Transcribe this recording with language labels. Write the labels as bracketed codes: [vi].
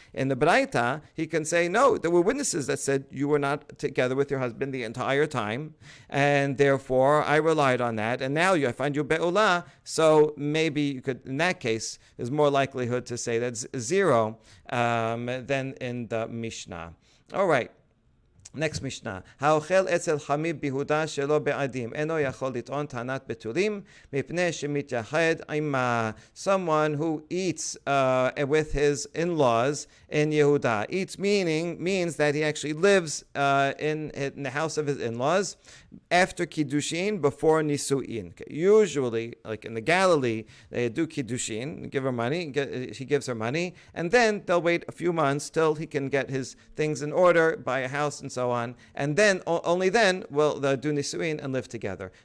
[en] In the Baraita, he can say, no, there were witnesses that said you were not together with your husband the entire time, and therefore I relied on that, and now I find you be'ula, so maybe you could, in that case, there's more likelihood to say that's 0 than in the Mishnah. All right. Next Mishnah. [he] האוכל אצל חמיב ביהודה שלא בעדים אינו יכול לטעון טענת בתולים מפני שמתייחד עמה. [en] Someone who eats with his in-laws in Yehuda. Eats means that he actually lives in the house of his in-laws after Kiddushin, before Nisu'in. Usually, like in the Galilee, they do Kiddushin, give her money, he gives her money, and then they'll wait a few months till he can get his things in order, buy a house and so on, and then, only then, will they'll do Nisu'in and live together.